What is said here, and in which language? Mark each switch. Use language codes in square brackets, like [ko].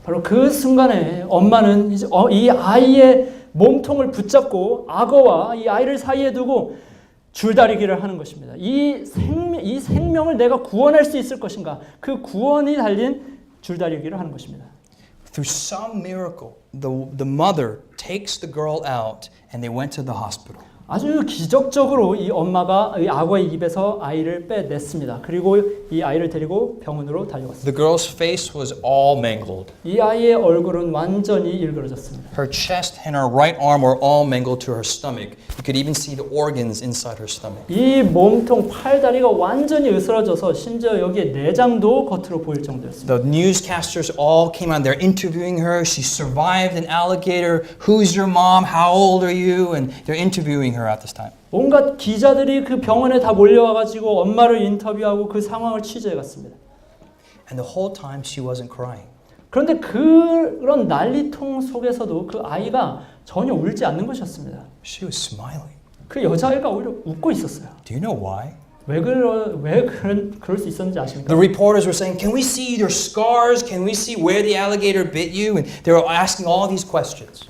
[ko] 바로 그 순간에 엄마는 이제 이 아이의 몸통을 붙잡고 악어와 이 아이를 사이에 두고 줄다리기를 하는 것입니다. 이 생명을 내가 구원할 수 있을 것인가? 그 구원이 달린 줄다리기를 하는 것입니다. [en] Through some miracle, the mother takes the girl out and they went to the hospital. [ko] 아주 기적적으로 이 엄마가 이 악어의 입에서 아이를 빼냈습니다. 그리고 이 아이를 데리고 병원으로 달려갔습니다. [en] The girl's face was all mangled. [ko] 이 아이의 얼굴은 완전히 일그러졌습니다. [en] Her chest and her right arm were all mangled to her stomach. You could even see the organs inside her stomach. [ko] 이 몸통 팔다리가 완전히 으스러져서 심지어 여기에 내장도 겉으로 보일 정도였습니다. [en] The newscasters all came out. They're interviewing her. She survived an alligator. Who's your mom? How old are you? And they're interviewing her at this time. [ko] 온갖 기자들이 그 병원에 다 몰려와가지고 엄마를 인터뷰하고 그 상황을 취재해갔습니다. [en] And the whole time she wasn't crying. [ko] 그런데 그런 난리통 속에서도 그 아이가 전혀 울지 않는 것이었습니다. [en] She was smiling. [ko] 그 여자아이가 오히려 웃고 있었어요. [en] Do you know why? [ko] 왜 그럴 수 있었는지 아십니까? [en] The reporters were saying, "Can we see your scars? Can we see where the alligator bit you?" And they were asking all these questions.